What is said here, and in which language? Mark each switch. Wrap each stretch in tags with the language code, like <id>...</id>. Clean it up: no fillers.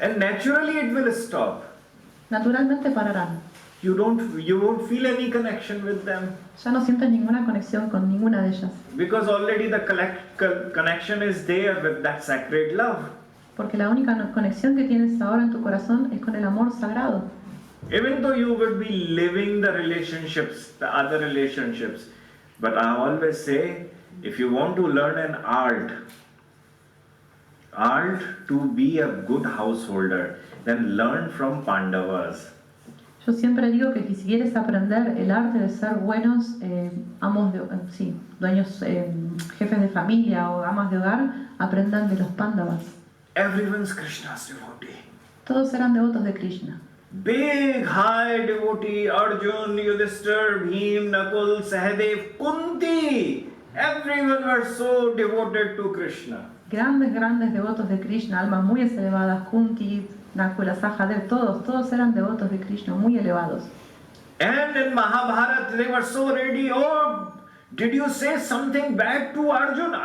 <en>And naturally it will stop.</en> <es>Naturalmente pararán.</es> <en>You won't feel any connection with them.</en> <es>Ya no sientes ninguna conexión con ninguna de ellas.</es> <en>Because already the connection is there with that sacred love.</en> <es>Porque la única conexión que tienes ahora en tu corazón es con el amor sagrado.</es> <en>Even though you will be living the relationships, the other relationships, but I always say, if you want to learn an art to be a good householder, then learn from Pandavas.</en> <es>Yo siempre digo que si quieres aprender el arte de ser buenos amos de, dueños, jefes de familia o amas de hogar, aprendan de los Pándavas.</es> <en>Everyone's Krishna's devotee.</en> <es>Todos eran devotos de Krishna.</es> <en>Big, high devotee, Arjun, Yudhishthir, Bhim, Nakul, Sahadev, Kunti. Everyone were so devoted to Krishna.</en> <es>Grandes devotos de Krishna, almas muy elevadas, Kunti, Nakula, Sahadev, todos eran devotos de Krishna, muy elevados.</es> <en>And in Mahabharata they were so ready, oh, did you say something bad to Arjun?</en>